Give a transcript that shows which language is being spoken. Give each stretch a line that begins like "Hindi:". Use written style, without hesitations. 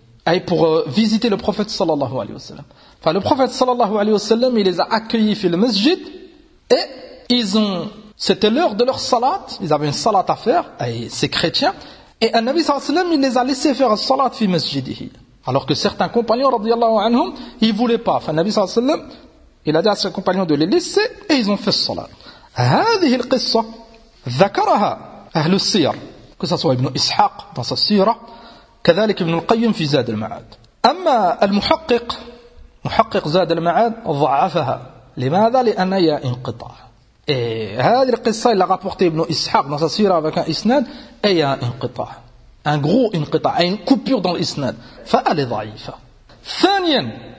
French: Et pour visiter le prophète sallallahu alayhi wa sallam. Enfin, le prophète sallallahu alayhi wa sallam, il les a accueillis
Arabic: fil masjid
French: et ils ont. C'était l'heure de leur salat, ils avaient une salat à faire, et ces chrétiens, et un Nabi sallallahu alayhi wa sallam, il les a laissés faire un salat
Arabic: fil masjidihi.
French: Alors que certains compagnons, radiallahu anhum, ils ne voulaient pas. Enfin, Nabi sallallahu alayhi wa sallam, il a dit à ses compagnons de les laisser et ils ont fait le salat.
Arabic: هذه القصة ذكرها أهل السير.
French: Que ce soit Ibn Ishaq dans sa sirah.
Arabic: كذلك ابن القيم في زاد المعاد أما المحقق محقق زاد المعاد ضعفها لماذا؟ لأن هي انقطاع هذه القصة اللي رابورتي ابن إسحاق نصصيرة
French: avec un
Arabic: إسناد هي انقطاع
French: un gros
Arabic: انقطاع هي
French: une coupure dans l'
Arabic: إسناد فألا ضعيفة ثانيا